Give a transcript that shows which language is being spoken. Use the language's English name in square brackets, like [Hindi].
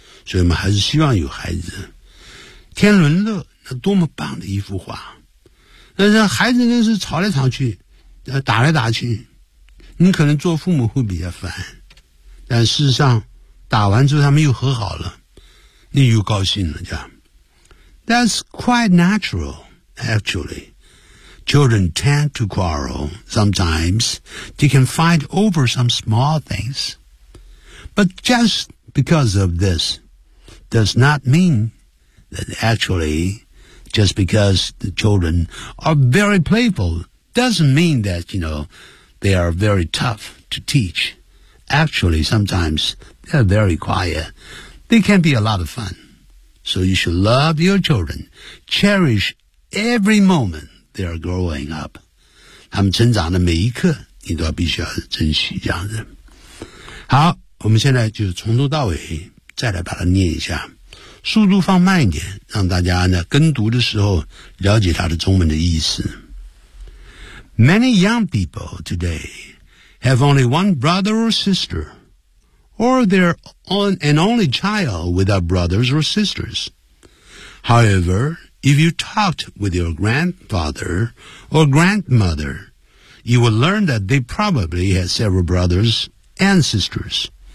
[Chinese] 所以我们还是希望有孩子。天伦乐，那多么棒的一幅画。但是孩子真是吵来吵去，打来打去，你可能做父母会比较烦。但事实上，打完之后他们又和好了，你又高兴了，这样。 [English] That's quite natural, actually. Children tend to quarrel sometimes. They can fight over some small things. But just because of this does not mean that actually, just because the children are very playful doesn't mean that, you know, they are very tough to teach. Actually, sometimes they're very quiet. They can be a lot of fun. So you should love your children. Cherish every moment. They are growing up. [Chinese] 他们成长的每一刻你都要必须要珍惜，这样子。好，我们现在就从头到尾再来把它念一下，速度放慢一点，让大家呢跟读的时候了解它的中文的意思。 [English] Many young people today have only one brother or sister, or they're an only child without brothers or sisters. HoweverIf you talked with your grandfather or grandmother, you would learn that they probably had several brothers and sisters.